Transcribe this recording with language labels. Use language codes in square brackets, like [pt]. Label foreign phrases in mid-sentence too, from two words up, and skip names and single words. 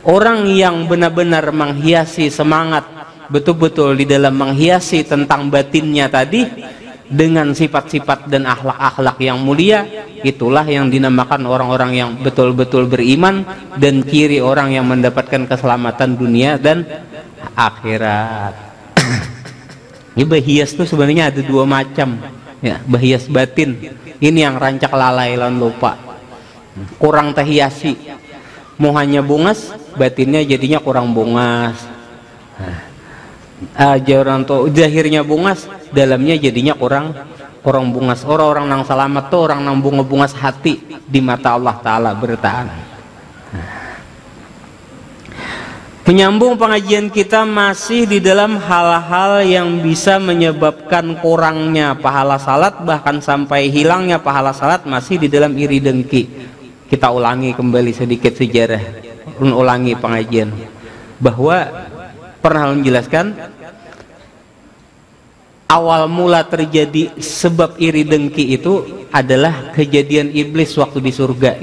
[id] Orang yang benar-benar menghiasi semangat, betul-betul di dalam menghiasi tentang batinnya tadi dengan sifat-sifat dan akhlak-akhlak yang mulia, itulah yang dinamakan orang-orang yang betul-betul beriman dan ciri orang yang mendapatkan keselamatan dunia dan akhirat. Ini berhias tuh sebenarnya ada dua macam ya, berhias batin. [bjn] Ini yang rancak lalai lan lupa, kurang terhiasi, mau hanya bungas, batinnya jadinya kurang bungas. Orang tuh zahirnya bungas, dalamnya jadinya kurang bungas. Orang-orang nang selamat tuh orang nang bunga-bungas hati di mata Allah Ta'ala bertahan. [id] Penyambung pengajian kita masih di dalam hal-hal yang bisa menyebabkan kurangnya pahala salat, bahkan sampai hilangnya pahala salat, masih di dalam iri dengki. Kita ulangi kembali sedikit sejarah, ulangi pengajian, bahwa pernah menjelaskan awal mula terjadi sebab iri dengki itu adalah kejadian iblis waktu di surga.